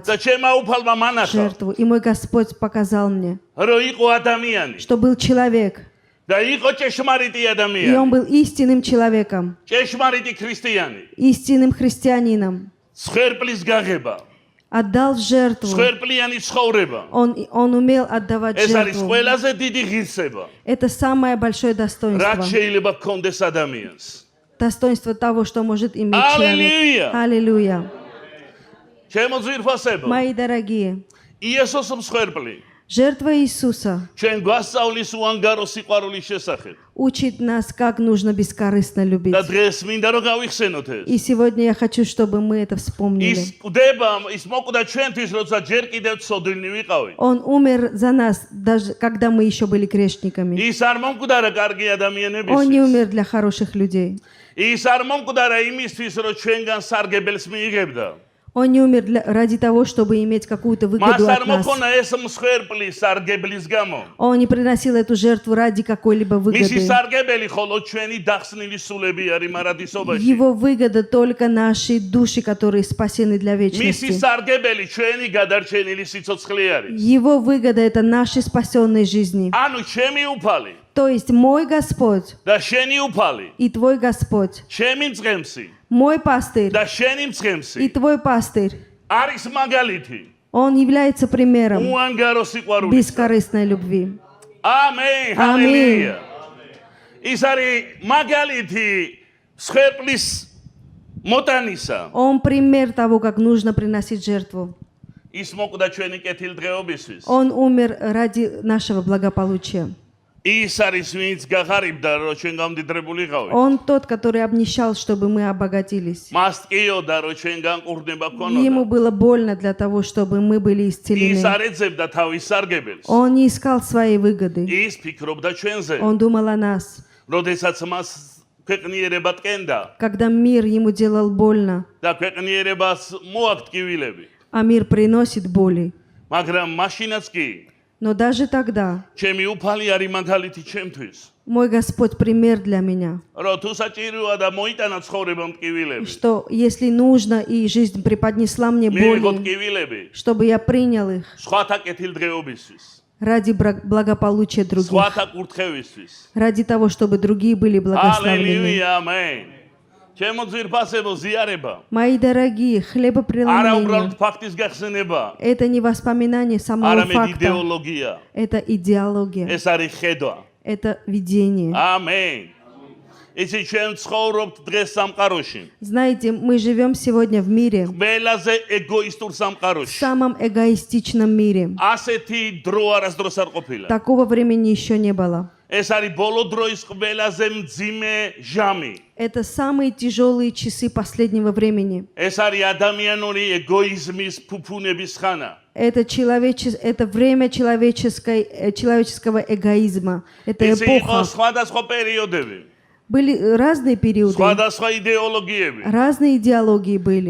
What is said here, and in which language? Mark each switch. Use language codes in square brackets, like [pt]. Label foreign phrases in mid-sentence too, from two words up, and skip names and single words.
[ka] და ჩემმა უფალმა მანახა, [ru] жертву. И мой Господь показал мне, [ka] რომ იყო ადამიანი [ru] что был человек, [ka] და იყო ჭეშმარიტი [ru] и он [ka] ადამიანი, [ru] был истинным человеком, [ka] ჭეშმარიტი ქრისტიანი, [ru] истинным христианином. [ka] მსხვერპლის გაღება, [ru] Отдал в жертву. [ka] მსხვერპლიანი ცხოვრება. [ru] Он умел отдавать [ka] ეს არის [ru] жертву. [ka] ყველაზე დიდი ღირსება, [ru] Это самое большое [ka] რაც [ru] достоинство. [ka] შეიძლება გქონდეს ადამიანს. [ru] Достоинство того, что может иметь Аллилуйя! человек. Аллилуйя. [ka] ჩემო ძვირფასებო, [ru] Мои дорогие, [ka] იესოს მსხვერპლი [ru] жертва Иисуса [ka] ჩვენ გვასწავლის უანგარო სიყვარულის შესახებ. [ru] учит нас, как нужно бескорыстно любить. [ka] და დღეს მინდა რომ გავიხსენოთ ეს. [ru] И сегодня я хочу, чтобы мы это вспомнили. [ka] ის კვდება, ის მოკვდა ჩვენთვის, როცა ჯერ კიდევ ცოდვინი ვიყავით. [ru] Он умер за нас, даже когда мы еще были грешниками. [ka] ის არ მომკვდარა კარგი [ru] Он не [ka] ადამიანებისთვის. [ru] умер для хороших людей. [ka] ის არ მომკვდარა იმისთვის, რომ ჩვენგან სარგებელს მიიღებდა. [ru] Он не умер ради того, чтобы иметь какую-то [ka] მას [ru] выгоду [ka] არ [ru] от нас. [ka] მოქონა ეს მსხვერპლი სარგებლის გამო. [ru] Он не приносил эту жертву ради какой-либо [ka] მისი [ru] выгоды. [ka] სარგებელი ხოლო ჩვენი დახსნილი სულები არის მარადისობაში. [ru] Его выгода только наши души, которые спасены для [ka] მისი [ru] вечности. [ka] სარგებელი ჩვენი გადარჩენილი სიცოცხლე არის. [ru] Его выгода — это наши спасенные жизни. [ka] ანუ ჩემი უფალი [ru] То есть мой Господь [ka] და შენი უფალი, [ru] и твой Господь, [ka] ჩემი მწყემსი [ru] мой пастырь [ka] და შენი [ru] и [ka] მწყემსი [ru] твой пастырь, [ka] არის მაგალითი [ru] он является примером [ka] უანგარო სიყვარულისა. [ru] бескорыстной любви. [ka] ამენ, ჰალელუია. ის არის მაგალითი მსხვერპლის მოტანისა. [ru] Он пример того, как нужно приносить жертву. [ka] ის მოკვდა ჩვენი კეთილდღეობისთვის. [ru] Он умер ради нашего благополучия. [ka] ის არის ვინც გაღარიბდა რომ ჩვენ გამდიდრებულიყავით. [ru] Он тот, который обнищал, чтобы мы обогатились. [ka] მას ტკიოდა რომ ჩვენ განკურნება [ru] Ему [ka] გქონოდა. [ru] было больно для того, чтобы мы были [ka] ის [ru] исцелены. [ka] არ ეძებდა თავის სარგებელს. [ru] Он не искал своей выгоды. [ka] ის ფიქრობდა ჩვენზე. [ru] Он думал о нас. [ka] როდესაც მას ქვეყნიერება ტკენდა [ru] Когда мир ему делал больно, [ka] და ქვეყნიერებას მოაქვთ ტკივილები. [ru] а мир приносит боли. [ka] მაგრამ მაშინაც კი [ru] Но даже тогда [ka] ჩემი უფალი არის მაგალითი ჩემთვის. [ru] мой Господь пример для меня, [ka] რომ თუ საჭიროა და მოიტანა ცხოვრება ტკივილები. [ru] что если нужно и жизнь преподнесла мне [ka] მიიღო [ru] боли, [ka] ტკივილები [ru] чтобы я принял их [ka] სხვათა კეთილდღეობისთვის, [ru] ради благополучия других, [ka] სხვათა კურთხევისთვის. [ru] ради того, чтобы другие были благословлены. [ka] ალელუია, ამენ. ჩემო ძვირფასებო ზიარება. [ru] Мои дорогие, [ka] არა [ru] хлебопреломление [ka] უბრალოდ фактის გახსენება, [ru] — это не воспоминание самого [ka] არამედ [ru] факта, [ka] იდეოლოგია. [ru] это идеология, [ka] ეს არის ხედვა. [ru] это видение. [ka] ამენ. [ru] იცი ჩვენ ცხოვრობთ დღეს სამყაროში. [ka] Знаете, мы живем сегодня в мире, ყველაზე ეგოისტურ [ru] в [ka] სამყაროში. [ru] самом эгоистичном мире. [ka] ასეთი დრო არასდროს არ ყოფილა. [ru] Такого времени еще не было. [ka] ეს არის ბოლო დროის ყველაზე მძიმე ჟამი. [ru] Это самые тяжелые часы последнего времени. [ka] ეს არის ადამიანური ეგოიზმის ფუფუნების ხანა. [ru] Это время человеческого эгоизма. Это [ka] ეს იყო [ru] эпоха. [ka] სხვადასხვა პერიოდები. [ru] Были разные периоды, [ka] სხვადასხვა იდეოლოგიები. [ru] разные идеологии были.